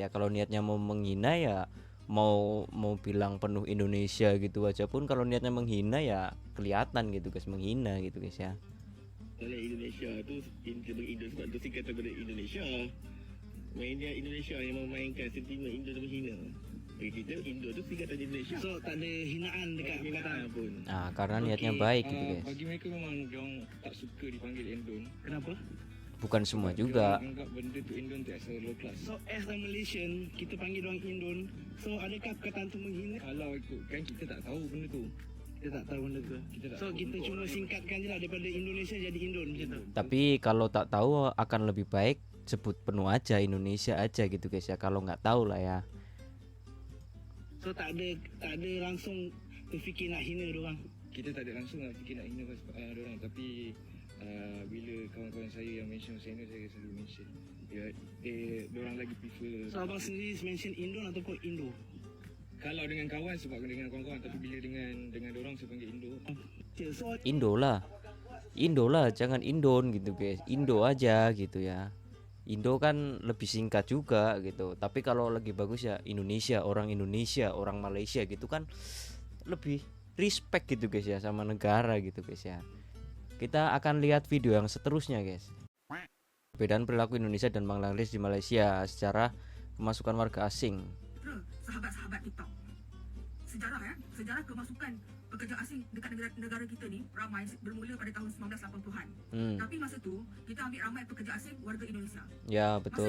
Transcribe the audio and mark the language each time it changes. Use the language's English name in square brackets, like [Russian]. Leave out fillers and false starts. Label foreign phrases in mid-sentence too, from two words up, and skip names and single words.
[Indonesian] Kalau niatnya mau menghina ya mau bilang penuh Indonesia gitu aja pun, kalau niatnya menghina ya kelihatan gitu guys, menghina gitu guys ya. [Malay] Kalau Indonesia tu sebagai Indo sebab tu singkatan daripada Indonesia. [Indonesian] Mainnya Indonesia yang memainkan sentimen Indo dan menghina. [Malay] Bagi kita Indo tu singkatan Indonesia. So tak ada hinaan dekat perkataan pun. [Indonesian] Karena niatnya baik gitu guys. [Malay] Bagi mereka memang diorang tak suka dipanggil Indon. Kenapa? Bukan semua juga. Diorang anggap benda tu Indon tu [English] as a low class. [Malay] So [English] as a Malaysian, [Malay] kita panggil orang Indon. So adakah perkataan tu menghina? Kalau ikutkan kita tak tahu benda tu. Kita tak tahu benda tu. So kita cuma singkatkan je lah daripada Indonesia jadi Indon macam tu. [Indonesian] Tapi kalau tak tahu akan lebih baik sebut penuh aja Indonesia aja gitu guys ya, kalau nggak tahu lah ya. [Malay] So tak ada langsung terfikir nak hina dorang. Kita tak ada langsung nak fikir nak hina orang, tapi bila kawan-kawan saya yang mention saya selalu mention diorang lagi prefer. So abang sendiri mention Indon ataupun Indo? Kalau dengan kawan sebab dengan kawan-kawan, tapi bila dengan dorang saya panggil Indo. So [Indonesian] Indo lah, jangan Indon gitu guys, Indo aja gitu ya. Indo kan lebih singkat juga gitu. Tapi kalau lagi bagus ya Indonesia, orang Malaysia gitu kan lebih respect gitu guys ya sama negara gitu guys ya. [Malay] Kita akan lihat video yang seterusnya guys. [Indonesian] Perbedaan perilaku Indonesia dan Bangladesh di Malaysia secara pemasukan warga asing. [Malay] sahabat-sahabat TikTok. Sejarah kemasukan pekerja asing dekat negara kita ni ramai bermula pada tahun 1980-an. Tapi masa tu kita ambil ramai pekerja asing warga Indonesia. Ya Masa betul.